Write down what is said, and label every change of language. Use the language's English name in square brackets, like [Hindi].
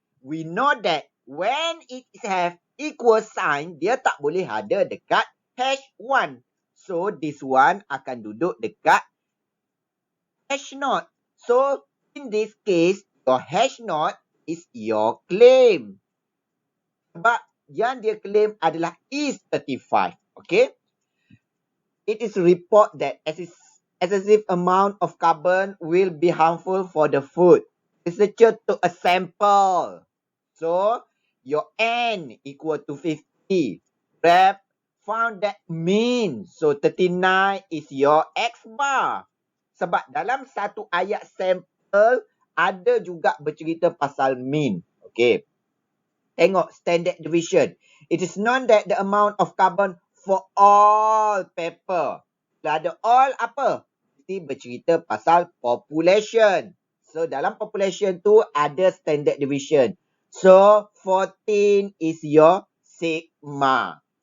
[English] We know that when it have equal sign, [Malay] dia tak boleh ada dekat hash 1. [English] So, this one [Malay] akan duduk dekat hash naught. [English] So, in this case, your hash naught is your claim. [Malay] Sebab yang dia claim adalah is 35. [English] Okay. It is report that excessive amount of carbon will be harmful for the food. Researcher took a sample. So, your N equal to 50. Rep found that mean. So, 39 is your X bar. [Malay] Sebab dalam satu ayat sampel, ada juga bercerita pasal mean. Okay. Tengok standard deviation. [English] It is known that the amount of carbon for all paper. [Malay] Bila ada all apa? mesti bercerita pasal population. So, dalam population tu ada standard deviation. [English] So, 14 is your sigma.